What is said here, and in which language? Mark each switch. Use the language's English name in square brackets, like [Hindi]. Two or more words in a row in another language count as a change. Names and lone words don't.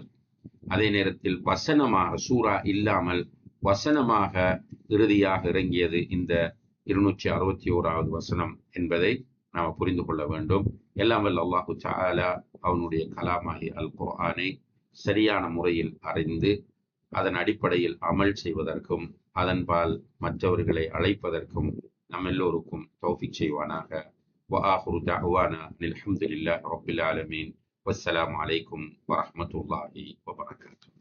[Tamil] அதே நேரத்தில் வசனமாக, சூரா இல்லாமல் வசனமாக இறுதியாக இறங்கியது இந்த 261வது வசனம் என்பதை நாம் புரிந்து கொள்ள வேண்டும். எல்லாம் வல்ல அல்லாஹு தஆலா அவனுடைய கலாமாகி அல் குர்ஆனை சரியான முறையில் அறிந்து அதன் அடிப்படையில் அமல் செய்வதற்கும் அதன்பால் மற்றவர்களை அழைப்பதற்கும் நம் எல்லோருக்கும் தௌஃபீக் செய்வானாக. [Arabic] وآخر دعوانا الحمد لله رب العالمين والسلام عليكم ورحمة الله وبركاته.